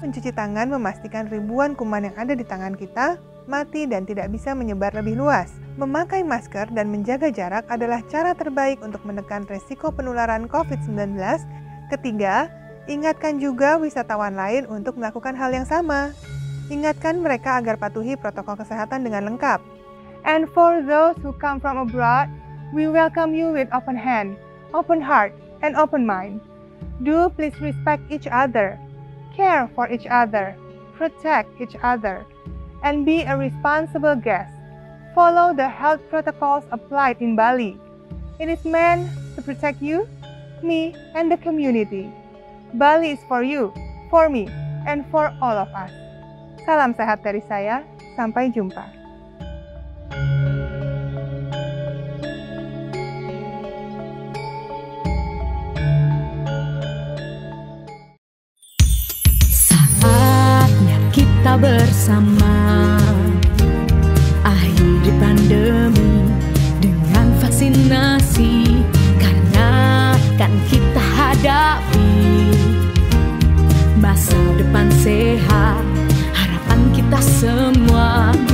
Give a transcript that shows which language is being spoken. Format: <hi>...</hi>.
<id>Mencuci tangan memastikan ribuan kuman yang ada di tangan kita mati dan tidak bisa menyebar lebih luas. Memakai masker dan menjaga jarak adalah cara terbaik untuk menekan resiko penularan COVID-19. Ketiga, ingatkan juga wisatawan lain untuk melakukan hal yang sama. Ingatkan mereka agar patuhi protokol kesehatan dengan lengkap.</id> <en>And for those who come from abroad, we welcome you with open hand, open heart, and open mind. Do please respect each other, care for each other, protect each other, and be a responsible guest. Follow the health protocols applied in Bali. It is meant to protect you, me, and the community. Bali is for you, for me, and for all of us.</en> <id>Salam sehat dari saya, sampai jumpa. Saatnya kita bersama akhiri pandemi dengan vaksinasi, karena kan kita hadapi masa depan sehat, harapan kita semua.</id>